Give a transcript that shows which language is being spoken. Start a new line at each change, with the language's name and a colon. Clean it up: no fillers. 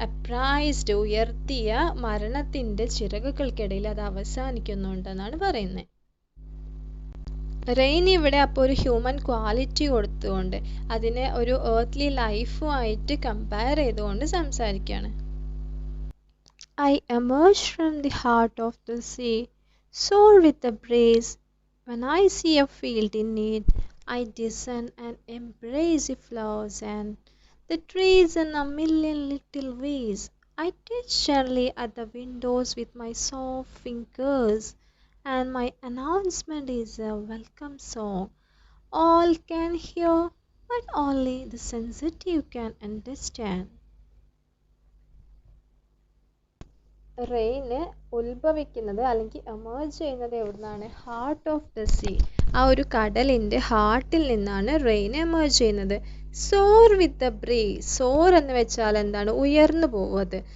Malayalam: അപ്രൈസ്ഡ്, ഉയർത്തിയ മരണത്തിൻ്റെ ചിറകുകൾക്കിടയിൽ അത് അവസാനിക്കുന്നുണ്ടെന്നാണ് പറയുന്നത്. റെയിൻ ഇവിടെ അപ്പോൾ ഒരു ഹ്യൂമൻ ക്വാളിറ്റി കൊടുത്തുകൊണ്ട് അതിനെ ഒരു ഏർത്ത്ലി ലൈഫുമായിട്ട് കമ്പയർ ചെയ്തുകൊണ്ട് സംസാരിക്കുകയാണ്.
English: I emerge from the heart of the sea, soar with the breeze. When I see a field in need, I descend and embrace the flowers and the trees in a million little ways. I touch gently at the windows with my soft fingers, and my announcement is a welcome song. All can hear, but only the sensitive can understand.
Malayalam: Rain ഉത്ഭവിക്കുന്നത് അല്ലെങ്കിൽ emerge ചെയ്യുന്നത് എവിടുന്നാണ്?
English: heart of the sea,
Malayalam: ആ ഒരു കടലിൻ്റെ ഹാർട്ടിൽ നിന്നാണ് rain emerge ചെയ്യുന്നത്.
English: soar with the breeze,
Malayalam: സോർ എന്ന് വെച്ചാൽ എന്താണ്? ഉയർന്നു പോവുന്നത്.